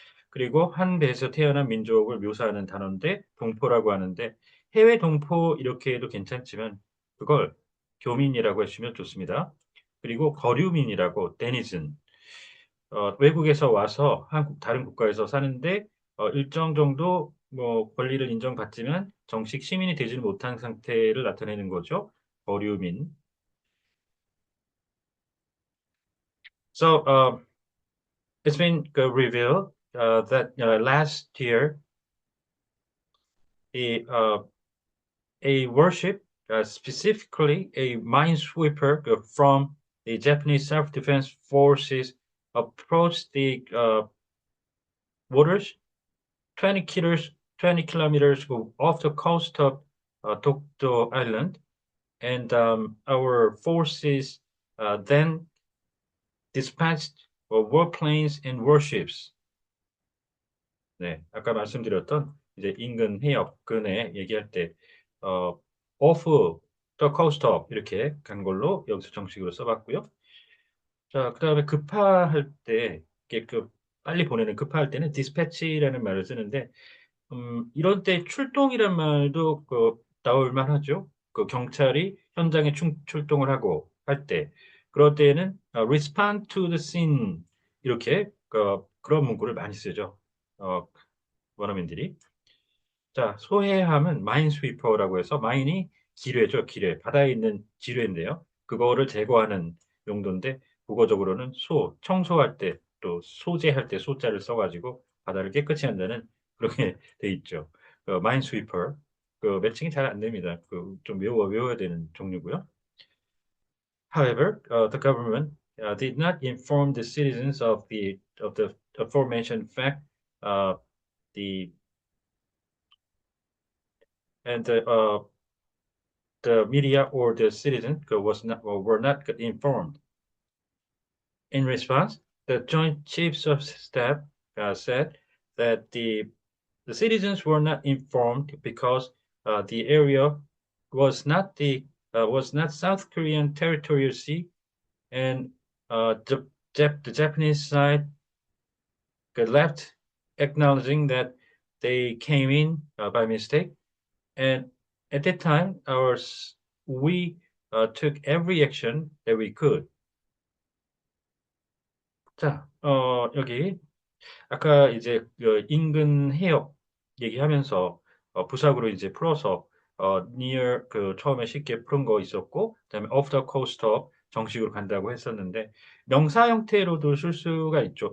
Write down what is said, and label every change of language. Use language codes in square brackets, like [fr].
[ko] 그리고 한 배에서 태어난 민족을 묘사하는 단어인데 동포라고 하는데 해외 동포 이렇게 해도 괜찮지만 그걸 교민이라고 해주시면 좋습니다. 그리고 거류민이라고 데니즌 외국에서 와서 한국 다른 국가에서 사는데 일정 정도 뭐 권리를 인정받지만 정식 시민이 되지 못한 상태를 나타내는 거죠. 거류민. [en] So it's been revealed that last year a a warship, specifically a minesweeper from the Japanese Self-Defense Forces, approached the waters 20 kilometers off the coast of Dokdo Island, and our forces then dispatched warplanes and warships. [ko] 네, 아까 말씀드렸던 이제 인근 해역 근해 얘기할 때 [en] off the coast of [ko] 이렇게 간 걸로 여기서 정식으로 써봤고요. 자, 그다음에 급파할 때 이게 빨리 보내는 급파할 때는 dispatch라는 말을 쓰는데 이런 때 출동이란 말도 나올 만하죠. 경찰이 현장에 출동을 하고 할 때, 그럴 때에는 [en] respond to the scene [ko] 이렇게 그런 문구를 많이 쓰죠. 어, 원어민들이. 자, 소해함은 마인스위퍼라고 해서 마인이 기뢰죠, 기뢰. 바다에 있는 지뢰인데요. 그거를 제거하는 용도인데 국어적으로는 청소할 때 또 소재할 때 소자를 써가지고 바다를 깨끗이 한다는 그렇게 돼 있죠. 마인스위퍼. 매칭이 잘 안 됩니다. 좀 외워야 되는 종류고요. [en] However, the government did not inform the citizens of the aforementioned fact. Uh, the and the media or the citizen were not informed. In response, the Joint Chiefs of Staff said that the citizens were not informed because the area was not South Korean territorial sea, and the Japanese side left, acknowledging that they came in by mistake. And at that time, we took every action that we could. [ko] 자, 여기 아까 이제 인근 해역 얘기하면서 부사구로 이제 풀어서 near 처음에 쉽게 푸는 거 있었고, 그다음에 [en] off the coast of [ko] 정식으로 간다고 했었는데 명사 형태로도 쓸 수가 있죠.